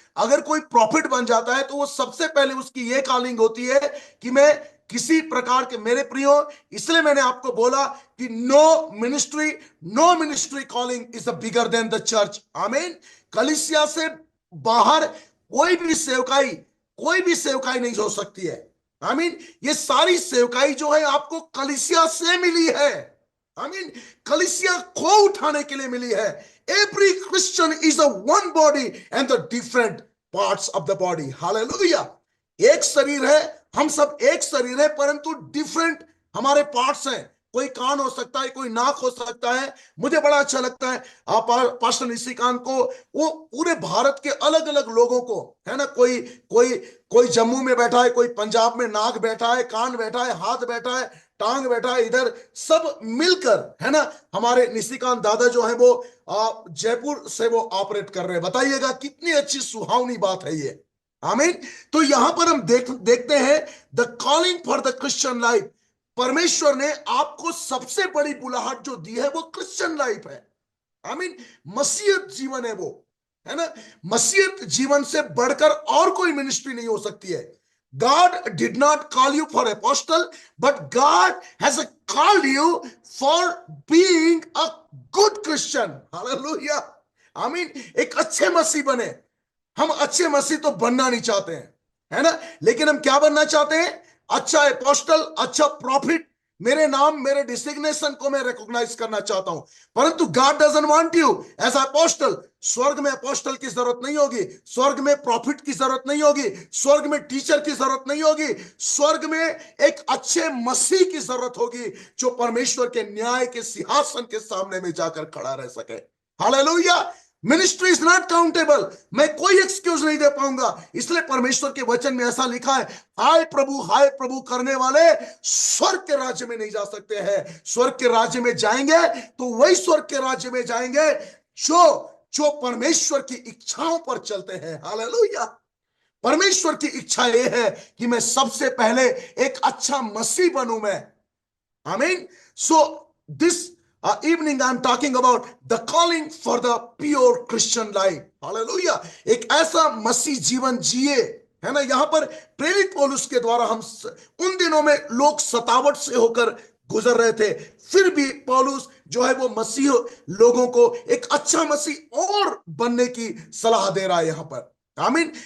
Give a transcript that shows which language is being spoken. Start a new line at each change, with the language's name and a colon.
Hindi: अगर कोई प्रॉफिट बन जाता है तो वो सबसे पहले उसकी ये कॉलिंग होती है कि मैं किसी प्रकार के, मेरे प्रियो, इसलिए मैंने आपको बोला कि
English: No ministry calling is bigger than the church.
Hindi: आमीन। कलीसिया से बाहर कोई भी सेवकाई नहीं हो सकती है। आमीन। ये सारी सेवकाई जो है आपको कलीसिया से मिली है। आमीन। कलीसिया को उठाने के लिए मिली है।
English: Every Christian is a one body and the different parts of the body. Hallelujah.
Hindi: एक शरीर है, हम सब एक शरीर है, परंतु डिफरेंट हमारे पार्ट्स हैं। कोई कान हो सकता है, कोई नाक हो सकता है। मुझे बड़ा अच्छा लगता है आप पास्टर निशिकांत को, वो पूरे भारत के अलग अलग लोगों को, है ना, कोई कोई कोई जम्मू में बैठा है, कोई पंजाब में नाक बैठा है, कान बैठा है, हाथ बैठा है, टांग बैठा है, इधर सब मिलकर, है ना, हमारे निशिकांत दादा जो है वो जयपुर से वो ऑपरेट कर रहे हैं। बताइएगा कितनी अच्छी सुहावनी बात है ये। आमीन। तो यहां पर हम देखते हैं
English: The calling for the Christian life.
Hindi: परमेश्वर ने आपको सबसे बड़ी बुलाहट जो दी है वो क्रिश्चियन लाइफ है। आमीन। मसीहत जीवन है वो, है ना। मसीहत जीवन से बढ़कर और कोई मिनिस्ट्री नहीं हो सकती है।
English: God did not call you for apostle, but God has called you for being a good Christian.
Hindi: Hallelujah. आमीन। एक अच्छे मसीह बने। हम अच्छे मसीह तो बनना नहीं चाहते हैं, है ना, लेकिन हम क्या बनना चाहते हैं? अच्छा अपोस्टल, अच्छा प्रॉफिट। मेरे नाम, मेरे डिसिग्नेशन को मैं रिकॉग्नाइज करना चाहता हूं। परंतु
English: God doesn't want you as apostle.
Hindi: स्वर्ग में अपोस्टल की जरूरत नहीं होगी, स्वर्ग में प्रॉफिट की जरूरत नहीं होगी, स्वर्ग में टीचर की जरूरत नहीं होगी। स्वर्ग में एक अच्छे मसीह की जरूरत होगी जो परमेश्वर के न्याय के सिंहासन के सामने में जाकर खड़ा रह सके। Hallelujah.
English: Ministry is not countable.
Hindi: मैं कोई एक्सक्यूज नहीं दे पाऊंगा। इसलिए परमेश्वर के वचन में ऐसा लिखा है, हाय प्रभु करने वाले स्वर्ग के राज्य में नहीं जा सकते हैं। स्वर्ग के राज्य में जाएंगे तो वही स्वर्ग के राज्य में जाएंगे जो जो परमेश्वर की इच्छाओं पर चलते हैं। हालेलुया। परमेश्वर की इच्छा यह है कि मैं सबसे पहले एक अच्छा मसीह बनूं मैं। आमीन।
English: So this evening I'm talking about the calling for the pure Christian life. Hallelujah.
Hindi: एक ऐसा मसीह जीवन जिए, है ना। यहां पर प्रेरित पौलुस के द्वारा हम उन दिनों में लोग सतावट से होकर गुजर रहे थे, फिर भी पौलुस जो है वो मसीह लोगों को एक अच्छा मसीह और बनने की सलाह दे रहा है यहां पर। आमीन।